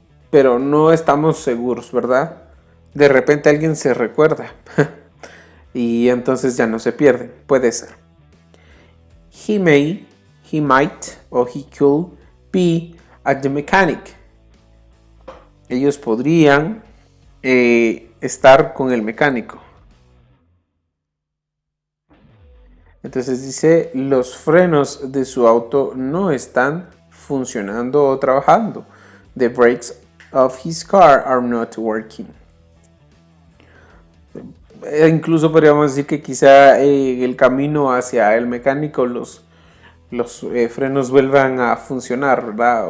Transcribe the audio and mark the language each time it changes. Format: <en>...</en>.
<es>Pero no estamos seguros, ¿verdad? De repente alguien se recuerda y entonces ya no se pierde. Puede ser.</es> <en>He may, he might o he could be at the mechanic.</en> <es>Ellos podrían estar con el mecánico. Entonces dice, los frenos de su auto no están funcionando o trabajando.</es> <en>The brakes of his car are not working.</en> <es>Incluso podríamos decir que quizá el camino hacia el mecánico los frenos vuelvan a funcionar, ¿verdad?</es>